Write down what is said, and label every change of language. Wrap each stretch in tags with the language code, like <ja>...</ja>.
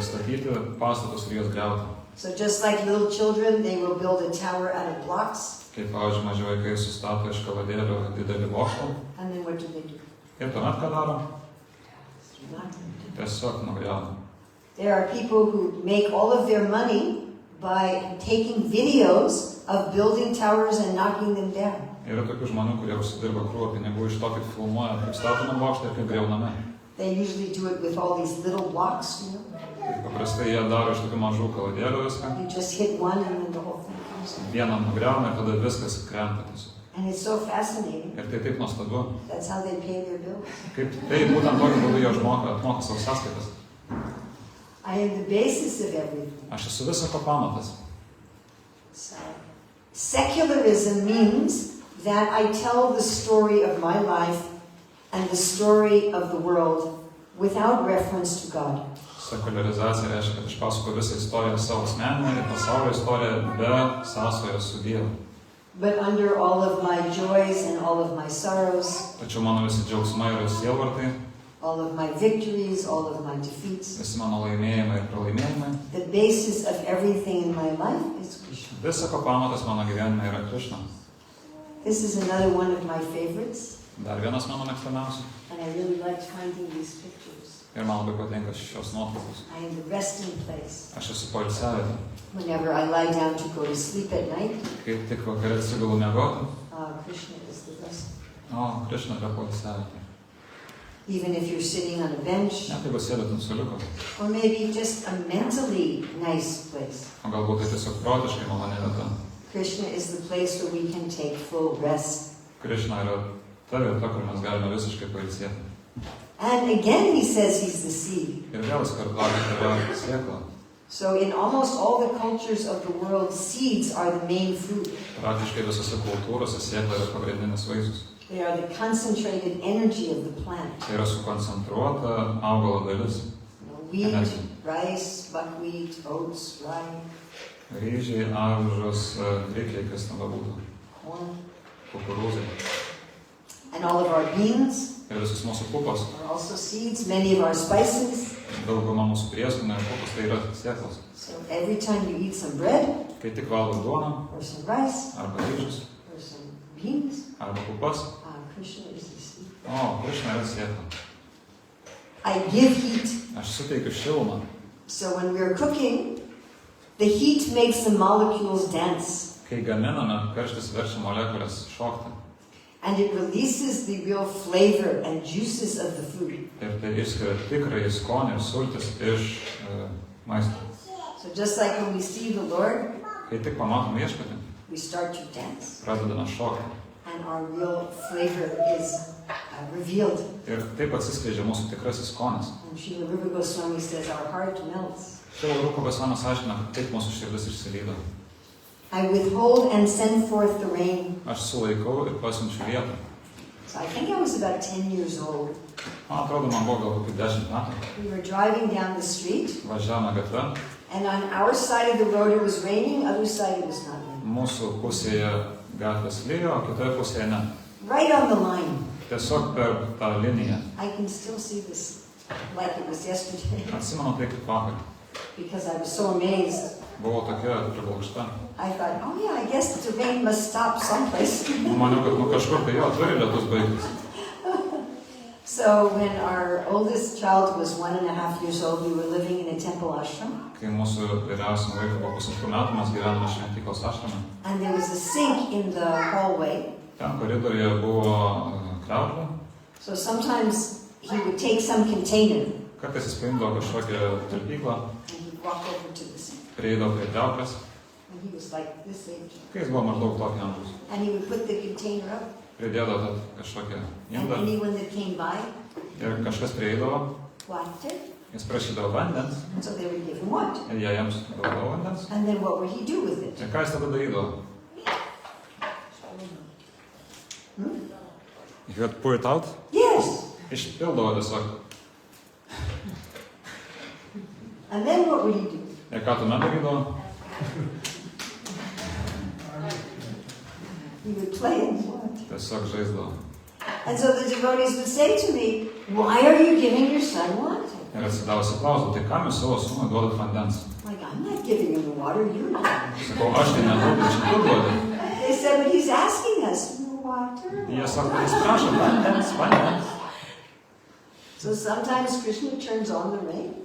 <lt>Statyti pastatus ir juos griauti.</lt> <en>So just like little children, they will build a tower out of blocks.</en> <lt>Kaip, pavyzdžiui, maži vaikai sustato iš kaladėlių didelį bokštą.</lt> <en>And then what do they do?</en> <lt>Ir tuomet ką daro?</lt> <en>Nothing.</en> <lt>Tiesiog nugriauna.</lt> <en>There are people who make all of their money by taking videos of building towers and knocking them down.</en> <lt>Yra tokių žmonių, kurie užsidirba krūvą pinigų iš to, kaip filmuoja, kaip statome bokštą ir kaip griauname.</lt> <en>They usually do it with all these little blocks, you know.</en> <lt>Paprastai jie daro iš tokių mažų kaladėlių viską.</lt> <en>You just hit one and then the whole thing comes down.</en> <lt>Vieną nugriauna ir tada viskas krenta tiesiog.</lt> <en>And it's so fascinating.</en> <lt>Ir tai taip nuostabu.</lt> <en>That's how they pay their bills.</en> <lt>Kaip tai būtent tokiu būdu jie atmoka savo sąskaitas.</lt> <en>I am the basis of everything.</en> <lt>Aš esu visako pamatas.</lt> <en>So, secularism means that I tell the story of my life and the story of the world without reference to God.</en> <lt>Sekuliarizacija reiškia, kad aš pasakoju visą istoriją savo asmeninę ir pasaulio istoriją be sąsajos su Dievu.</lt> <en>But under all of my joys and all of my sorrows,</en> <lt>Tačiau mano visi džiaugsmai ir sielvartai,</lt> <en>all of my victories, all of my defeats,</en> <lt>visi mano laimėjimai ir pralaimėjimai,</lt> <en>the basis of everything in my life is Krishna.</en> <lt>visako pamatas mano gyvenime yra Krishna.</lt> <en>This is another one of my favorites,</en> <lt>Dar vienas mano mėgstamiausių.</lt> <en>and I really liked finding these pictures.</en> <lt>Ir man labai patinka šios nuotraukos.</lt> <en>I am the resting place.</en> <lt>Aš esu poilsiavietė.</lt> <en>Whenever I lie down to go to sleep at night,</en> <lt>Kai tik vakarė atsigulu miegoti,</lt> <en>Krishna is the resting.</en> <lt>o, Krishna yra poilsiavietė.</lt> <en>Even if you're sitting on a bench,</en> <lt>Net jeigu sėdėt ant suoliuko,</lt> <en>or maybe just a mentally nice place,</en> <lt>o galbūt tai tiesiog protiškai maloni vieta.</lt> <en>Krishna is the place where we can take full rest.</en> <lt>Krishna yra ta vieta, kur mes galime visiškai pailsėti.</lt> <en>And again he says he's the seed.</en> <lt>Ir vėl jis kartuoja, kad yra sėkla.</lt> <en>So in almost all the cultures of the world, seeds are the main food.</en> <lt>Praktiškai visose kultūrose sėkla yra pagrindinis vaisius.</lt> <en>They are the concentrated energy of the plant.</en> <lt>Tai yra sukoncentruota augalo dalis.</lt> <en>Wheat, Energy. rice, buckwheat, oats, rye,</en> <lt>Ryžiai, avižos, grikiai, kas ten bebūtų.</lt> <en>corn,</en> <lt>Kukurūzai.</lt> <en>and all of our beans</en> <lt>Ir visus mūsų pupos.</lt> <en>are also seeds. Many of our spices.</en> <lt>Dauguma mūsų prieskonių ir pupos tai yra sėklos.</lt> <en>So every time you eat some bread,</en> <lt>Kai tik valgo duoną,</lt> <en>or some rice,</en> <lt>arba ryžius,</lt> <en>or some beans,</en> <lt>arba pupas,</lt> <en>Krishna is the seed.</en> <lt>o, Krishna yra sėkla.</lt> <en>I give heat.</en> <lt>Aš suteikiu šilumą.</lt> <en>So when we're cooking, the heat makes the molecules dance.</en> <lt>Kai gaminame, karštis verčia molekulės šokti.</lt> <en>And it releases the real flavor and juices of the food.</en> <lt>Ir tai išskiria tikrąjį skonį ir sultis iš maisto.</lt> <en>So just like when we see the Lord,</en> <lt>Kai tik pamatom viešpatį,</lt> <en>we start to dance.</en> <lt>pradedame šokti.</lt> <en>And our real flavor is revealed.</en> <lt>Ir taip atsiskleidžia mūsų tikrasis skonis.</lt> <en>And Srila Rupa Goswami says our heart melts.</en> <lt>Šio Rupa Gosvamis aiškina, kad taip mūsų širdis išsilydo.</lt> <en>I withhold and send forth the rain.</en> <lt>Aš sulaikau ir pasiunčiu vietą.</lt> <en>So I think I was about 10 years old.</en> <lt>Man atrodo, man buvo gal kokių 10 metų.</lt> <en>We were driving down the street,</en> <lt>Važiavome gatve.</lt> <en>and on our side of the road it was raining, other side it was not raining.</en> <lt>Mūsų pusėje gatvės lyjo, o kitoje pusėje ne.</lt> <en>right on the line.</en> <lt>Tiesiog per tą liniją.</lt> <en>I can still see this like it was yesterday</en> <lt>Atsimenu tai kaip vakar.</lt> <en>because I was so amazed.</en> <lt>Buvau tokia priblokšta.</lt> <en>I thought, oh yeah, I guess the rain must stop someplace.</en> <lt>Maniau, kad kažkur tai jo turi lietus baigtis.</lt> <en>So when our oldest child was 1.5 years old, we were living in a temple ashram.</en> <lt>Kai mūsų vyriausiam vaikui buvo 2,5 metų, mes gyvename šventyklos ašrame.</lt> <en>And there was a sink in the hallway.</en> <lt>Ten koridoriuje buvo kriauklė.</lt> <en>So sometimes he would take some container</en> <lt>Kartais jis paimdavo kažkokią talpyklą,</lt> <en>and he'd walk over to the sink.</en> <lt>prieidavo prie kriauklės,</lt> <en>And he was like this age.</en> <lt>kai jis buvo maždaug tokio amžiaus.</lt> <en>And he would put the container up.</en> <lt>Pridėdavo tą kažkokią</lt> <en>And</en> <lt>indą</lt> <en>anyone that came by,</en> <lt>ir kažkas prieidavo,</lt> <en>water.</en> <lt>jis prašydavo vandens</lt> <en>And so they would give him water.</en> <lt>ir jie jiems duodavo vandens.</lt> <en>And then what would he do with it?</en> <lt>Ir ką jis tada darydavo?</lt> <en>He would pour it out. Yes.</en> <lt>Išpildavo tiesiog.</lt> <en>And then what would he do?</en> <lt>Ir ką tuomet darydavo?</lt> <en>He would play in the water.</en> <lt>Tiesiog žaisdavo.</lt> <en>And so the devotees would say to me, why are you giving your son water?</en> <lt>Ir atsidavusi klausau, tai kam jūs savo sūnui duodat vandens?</lt> <en>Like, I'm not giving him the water, you're not.</en> <lt>Sakau, aš tai neduodu, čia tu duodi.</lt> <en>They said, but he's asking us, water.</en> <lt>Jie sako, jis prašo vandens, vandens.</lt> <en>So sometimes Krishna turns on the rain,</en>